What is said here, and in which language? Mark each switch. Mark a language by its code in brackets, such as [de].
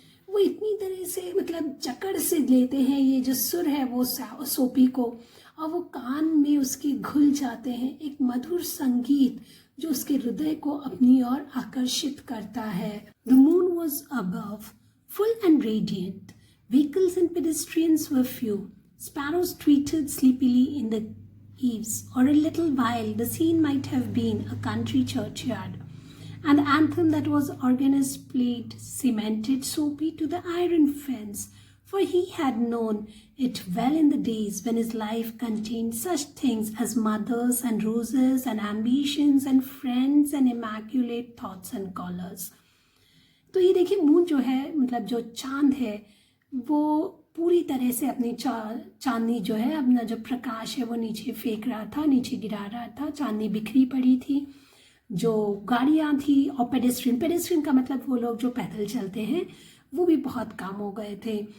[hi] वो इतनी तरह से मतलब जकड़ से लेते हैं ये जो सुर है वो सोपी को, और वो कान में उसके घुल जाते हैं. एक मधुर संगीत जो उसके हृदय को अपनी ओर आकर्षित करता है. [en] The moon was above, full and radiant. Vehicles and pedestrians were few. Sparrows tweeted sleepily in the eaves. For a little while the scene might have been a country churchyard. And the anthem that was organist played cemented Soapy to the iron fence, for he had known it well in the days when his life contained such things as mothers and roses and ambitions and friends and immaculate thoughts and collars. [hi] तो ये देखिए moon जो है मतलब जो चांद है वो पूरी तरह से अपनी चांदनी जो है अपना जो प्रकाश है वो नीचे फेंक रहा था, नीचे गिरा रहा था. चांदनी बिखरी पड़ी थी. जो गाड़ियाँ थी और पेडेस्ट्रियन का मतलब वो लोग जो पैदल चलते हैं वो भी बहुत कम हो गए थे.